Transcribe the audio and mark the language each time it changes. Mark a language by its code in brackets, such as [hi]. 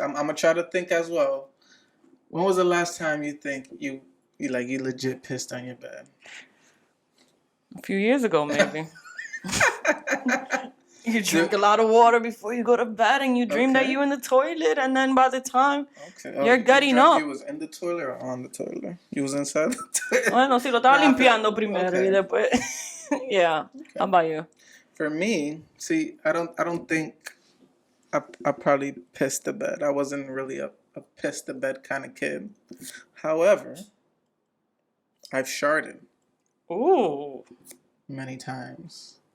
[en] I'm going to try to think as well. When was the last time you think you legit pissed on your bed? A few years ago, maybe. You drink a lot of water before you go to bed, and you dream that you're in the toilet, and then by the time you're getting up. You was in the toilet or on the toilet? You was inside the toilet? [es] Bueno, si lo estaba limpiando primero y después. [en] Yeah. How about you? For me, see, I don't think I probably pissed the bed. I wasn't really a piss the bed kind of kid. However, I've sharted. Ooh. Many times.